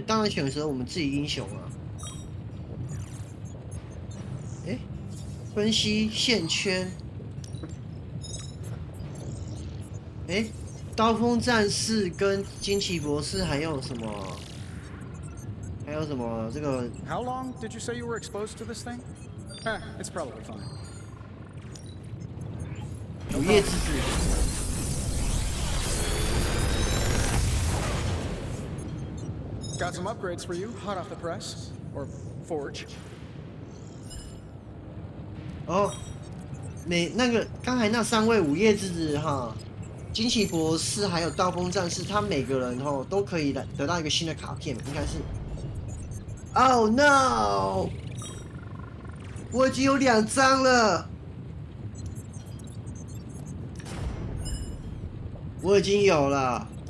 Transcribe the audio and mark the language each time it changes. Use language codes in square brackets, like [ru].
[zh] 当然选择我们自己英雄啊。哎，分析线圈。哎，刀锋战士跟惊奇博士还有什么？还有什么？这个 [en] How long did you say you were exposed to this thing? It's probably fine. [zh] 午夜之子。 [en] Got some upgrades for you, hot off the press, or forge. [zh] 哦，那个刚才那3位午夜之子惊奇博士还有刀锋战士，他每个人都可以得到一个新的卡片，应该是。 [en] Oh no！ [zh] 我已经有2张了，我已经有了。